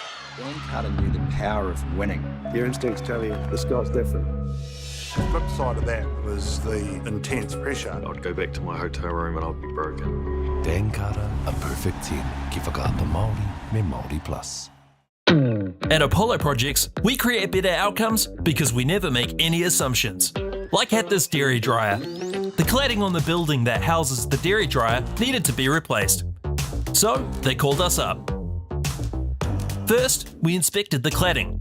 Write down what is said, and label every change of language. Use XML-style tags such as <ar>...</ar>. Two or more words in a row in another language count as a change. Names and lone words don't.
<en>Dan Carter knew the power of winning. Your instincts tell you the sky's different. The flip side of that was the intense pressure. I'd go back to my hotel room and I'd be broken. Dan Carter, a perfect 10.</en> <mi>Ki whakaata Māori me Māori Plus.</mi> <en>At Apollo Projects, we create better outcomes because we never make any assumptions. Like at this dairy dryer. The cladding on the building that houses the dairy dryer needed to be replaced. So they called us up. First, we inspected the cladding.</en>